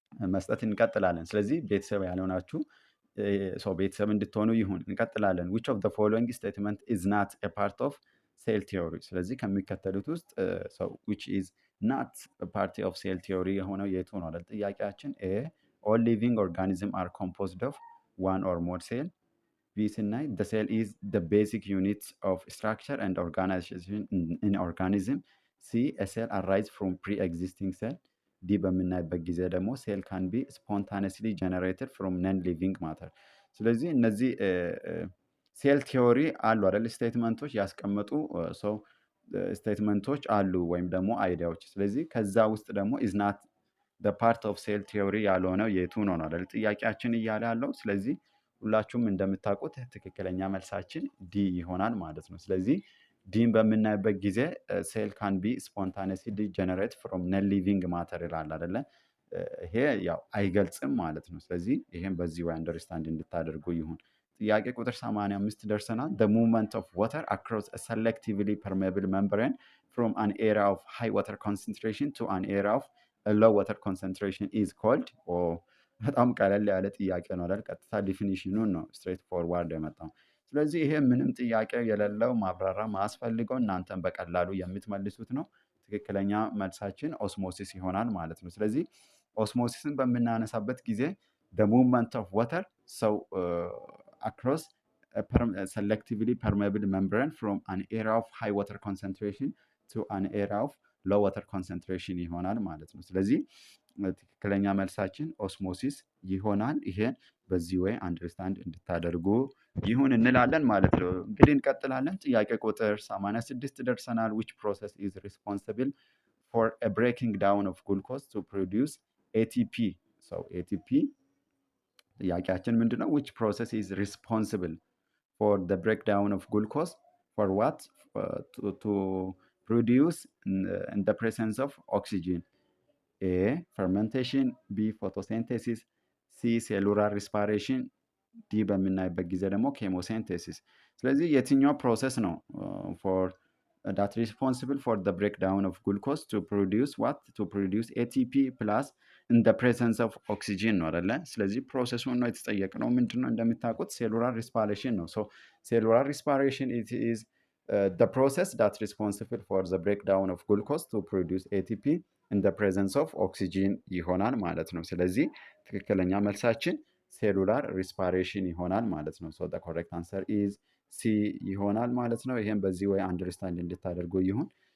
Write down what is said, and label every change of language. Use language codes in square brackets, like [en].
[am] መስጠት እንቀጥላለን። ስለዚህ ቤተሰብ ያልሆናችሁ ሰው ቤተሰብ እንድትሆኑ ይሁን። እንቀጥላለን። [en] which of the following statement is not a part of cell theory? [am] ስለዚህ ከሚከተሉት ውስጥ ሰው [en] which is not a part of cell theory [am] የሆነው የቱ ነው አይደል? [en] ጥያቄያችን ኤ all living organisms are composed of one or more cell። ቢ ስናይ the cell is the basic unit of structure and organization in organism። ሲ a cell arise from pre-existing cell። ዲ በምናይበት ጊዜ ደግሞ ሴል ካን ቢ ስፖንታነስሊ ጀነሬትድ ፍሮም ነን ሊቪንግ ማተር። [am] ስለዚህ እነዚህ ሴል ቲዮሪ አሉ አይደል? ስቴትመንቶች ያስቀመጡ ሰው ስቴትመንቶች አሉ ወይም ደግሞ አይዲያዎች። ስለዚህ ከዛ ውስጥ ደግሞ ኢዝ ናት ፓርት ኦፍ ሴል ቲዮሪ ያልሆነው የቱ ነው አይደል ጥያቄያችን እያለ ያለው። ስለዚህ ሁላችሁም እንደምታውቁት ትክክለኛ መልሳችን ዲ ይሆናል ማለት ነው። ስለዚህ ዲን በምናይበት ጊዜ ሴል ካን ቢ ስፖንታኔስሊ ጀነሬት ፍሮም ነን ሊቪንግ ማተር ይላል አይደለ? [en] ይሄ ያው አይገልጽም ማለት ነው። [am] ስለዚህ ይሄን በዚህ ወይ አንደርስታንድ እንድታደርጉ ይሁን። ጥያቄ ቁጥር 85 ደርሰናል። [en] the movement of water across a selectively permeable membrane from an area of high water concentration to an area of a low water concentration is called [am] በጣም ቀለል ያለ ጥያቄ ነው አይደል? ቀጥታ ዲፊኒሽኑን ነው ስትሬት ፎርዋርድ የመጣው። ስለዚህ ይሄ ምንም ጥያቄ የሌለው ማብራሪያ ማስፈልገው እናንተን በቀላሉ የምትመልሱት ነው። ትክክለኛ መልሳችን ኦስሞሲስ ይሆናል ማለት ነው። ስለዚህ ኦስሞሲስን በምናነሳበት ጊዜ [en] the movement of water so across a selectively permeable membrane from an area of high water concentration [am] to an area of low water concentration ይሆናል ማለት ነው። ስለዚህ ትክክለኛ መልሳችን ኦስሞሲስ ይሆናል። ይሄን በዚህ ወይ አንደርስታንድ እንድታደርጉ ይሁን እንላለን ማለት ነው። እንግዲህ እንቀጥላለን። ጥያቄ ቁጥር 86 ደርሰናል። [en] which process is responsible for a breaking down of glucose to produce ATP? [am] so ATP ጥያቄያችን ምንድነው? [en] which process is responsible for the breakdown of glucose for what? to produce in the presence of oxygen? A. fermentation, B. photosynthesis, C. cellular respiration, [am] ዲ በምናይበት ጊዜ ደግሞ ኬሞሴንቴሲስ። ስለዚህ የትኛው ፕሮሰስ ነው [en] ፎር that responsible for the breakdown of glucose to produce what? To produce ATP plus in the presence of oxygen ነው አይደለ? [am] ስለዚህ ፕሮሰሱን ነው የተጠየቅነው። ምንድነው እንደምታውቁት ሴሉላር ሪስፓይሬሽን ነው። ሶ ሴሉላር ሪስፓይሬሽን [en] it is the process that responsible for the breakdown of glucose to produce ATP in the presence of oxygen [am] ይሆናል ማለት ነው። ስለዚህ ትክክለኛ መልሳችን ሴሉላር ሪስፓይሬሽን ይሆናል ማለት ነው። ሶ [en] the correct answer is [am] ሲ ይሆናል ማለት ነው። ይሄን በዚህ ወይ አንደርስታንድ እንድታደርጉ ይሁን።